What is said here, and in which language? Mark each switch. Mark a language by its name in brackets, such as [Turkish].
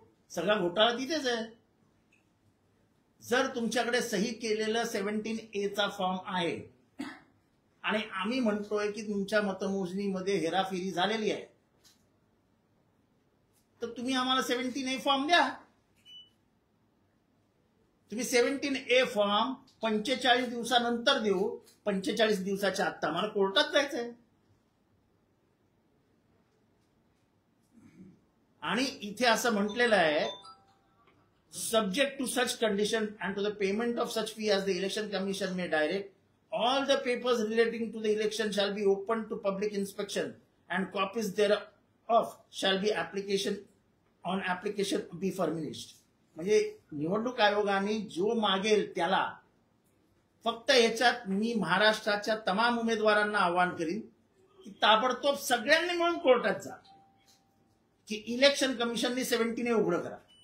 [Marathi] सगळा घोटाळा तिथेच आहे. जर तुमच्याकडे सही केलेलं 17A चा फॉर्म आहे आणि आम्ही म्हणतोय की तुमच्या मतमोजणीमध्ये हेराफेरी झालेली आहे, तर तुम्ही आम्हाला 17A फॉर्म द्या. तुम्ही 17A फॉर्म 45 दिवसानंतर देऊ, 45 दिवसाच्या आत आम्हाला कोर्टात जायचंय. आणि इथे असं म्हटलेलं आहे, [English] subject to such condition and to the payment of such fee as the election commission may direct, all the papers relating to the election shall be open to public inspection and copies thereof shall be on application be furnished. [Marathi] म्हणजे निवडणूक आयोगाने जो मागेल त्याला, फक्त याच्यात मी महाराष्ट्राच्या तमाम उमेदवारांना आवाहन करीन की ताबडतोब सगळ्यांनी मिळून कोर्टात जा, की इलेक्शन कमिशनने 17A उघडं करा.